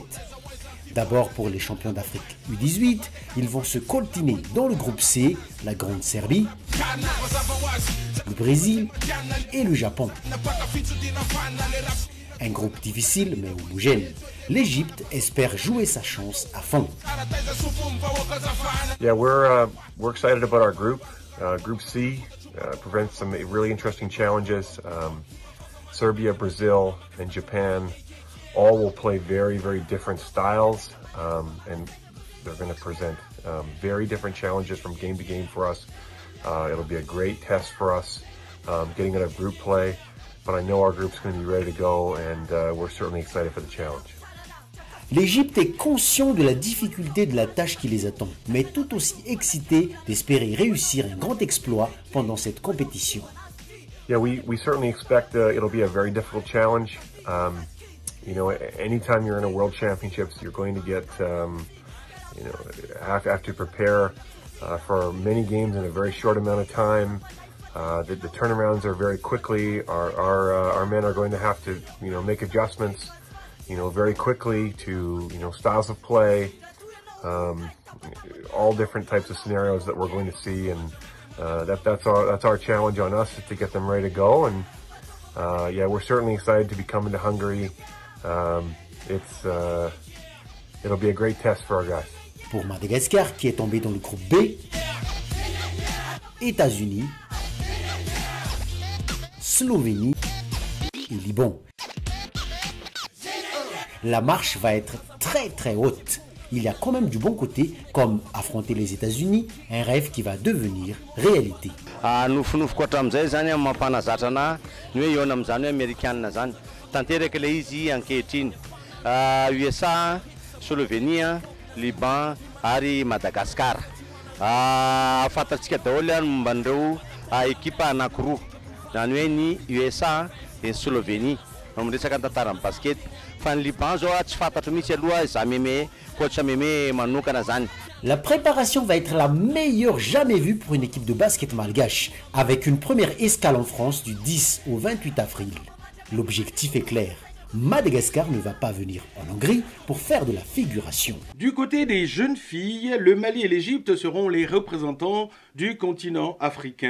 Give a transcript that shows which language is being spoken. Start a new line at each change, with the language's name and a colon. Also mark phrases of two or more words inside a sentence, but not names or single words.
French: D'abord pour les champions d'Afrique U18, ils vont se coltiner dans le groupe C, la Grande Serbie, le Brésil et le Japon. Un groupe difficile mais homogène. L'Égypte espère jouer sa chance à fond.
English: Yeah, we're excited about our group. Group C presents some really interesting challenges. Serbia, Brazil, and Japan all will play very, very different styles, and they're going to present very different challenges from game to game for us. It'll be a great test for us getting out of group play, but I know our group's going to be ready to go, and we're certainly excited for the challenge.
French: L'Égypte est conscient de la difficulté de la tâche qui les attend, mais tout aussi excité d'espérer réussir un grand exploit pendant cette compétition.
English: Yeah, we certainly expect it'll be a very difficult challenge. You know, anytime you're in a World Championships, you're going to get, you know, have to prepare for many games in a very short amount of time. The turnarounds are very quickly. Our men are going to have to, you know, make adjustments, you know, very quickly to, you know, styles of play, all different types of scenarios that we're going to see, and that's our challenge on us, is to get them ready to go. And yeah, we're certainly excited to be coming to Hungary. It'll be a great test for our guys.
French: Pour Madagascar, qui est tombé dans le groupe B, États-Unis, Slovénie et Liban. La marche va être très haute. Il y a quand même du bon côté, comme affronter les États-Unis, un rêve qui va devenir réalité.
Malagasy: Nofinofy koatra amin'izay zany mampanazatra anahy ny hoe eo amin'izany hoe américaine zany tanteraka ilay izy ankehitriny USA, Slovénie, Liban ary Madagascar. Fantatsika daholo momba an'ireo ekipa anankiroa zany hoe ny USA et Slovénie miresaka tantaran'ny basket. Fa ny Liban zao tsy fantatro mihitsy aloha za meme coach meme manokana zany.
French: La préparation va être la meilleure jamais vue pour une équipe de basket malgache, avec une première escale en France du 10 au 28 avril. L'objectif est clair. Madagascar ne va pas venir en Hongrie pour faire de la figuration. Du côté des jeunes filles, le Mali et l'Égypte seront les représentants du continent africain.